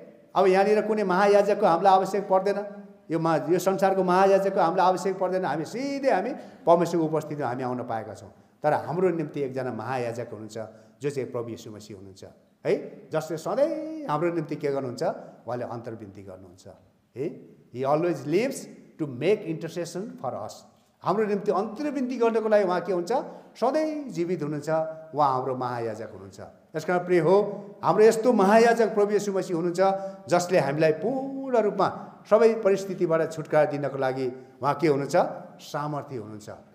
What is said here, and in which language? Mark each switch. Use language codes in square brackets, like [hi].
[ne] अब यहाँनिर कुनै महायाजकको हामीलाई आवश्यक पर्दैन, यो संसारको महायाजकको हामीलाई आवश्यक पर्दैन। हामी सिधै परमेश्वरको उपस्थितिमा हामी आउन पाएका छौँ। तर हाम्रो निम्ति एकजना महायाजक हुनुहुन्छ जो चाहिँ प्रभु येशू मसीह हुनुहुन्छ है, जसले सधैँ हाम्रो निम्ति के गर्नुहुन्छ, उहाँले अन्तर्विन्ती गर्नुहुन्छ है। [en] He always lives to make intercession for us. [ne] हाम्रो निम्ति अन्तर्विन्ती गर्नको लागि उहाँ के हुन्छ, सधैँ जीवित हुनुहुन्छ। उहाँ हाम्रो महायाजक हुनुहुन्छ। यसकारण प्रिय हो, हाम्रो यस्तो महायाजक प्रभु येशू मसीह हुनुहुन्छ जसले हामीलाई पूर्ण रूपमा सबै परिस्थितिबाट छुटकारा दिनको लागि उहाँ के हुनुहुन्छ, सामर्थ्य हुनुहुन्छ।